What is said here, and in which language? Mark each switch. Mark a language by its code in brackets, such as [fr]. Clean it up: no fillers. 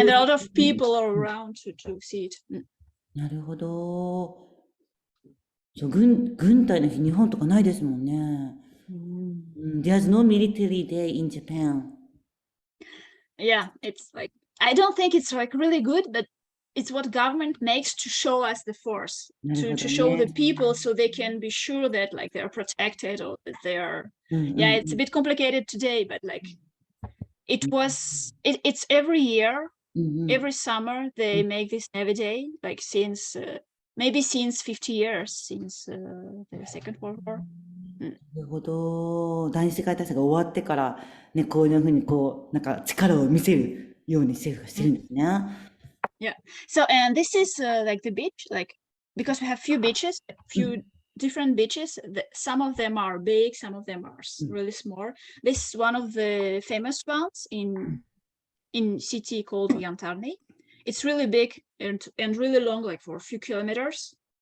[en] and a lot of people are around to see it. [ja] なるほど。そう、軍隊の日、日本とかないですもんね。 [en] There's no military day in Japan. Yeah, it's like I don't think it's like really good, but it's what government makes to show us the force, to show the people so they can be sure that like they're protected or that they are. Yeah, it's a bit complicated today, but like it's every year, every summer they make this Navy Day, like since maybe since 50 years, since the Second World War. [ja] なるほど。第二次世界大戦が終わってから、ね、こういうふうにこう、なんか力を見せるように政府がしてるんですね。 [en] Yeah. So, and this is like the beach, like because we have few beaches, few different beaches. Some of them are big, some of them are really small. This is one of the famous ones in city called Yantarni. It's really big and really long, like for a few kilometers.